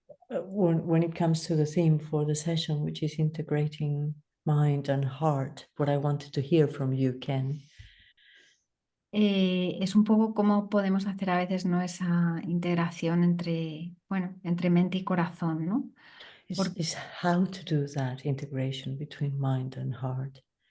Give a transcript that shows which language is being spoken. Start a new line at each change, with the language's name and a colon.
English: When it comes to the theme for the session, which is integrating mind and heart, what I wanted to hear from you, Ken,
Spanish: es un poco cómo podemos hacer a veces, ¿no?, esa integración entre mente y corazón, ¿no?
English: is how to do that integration between mind and heart.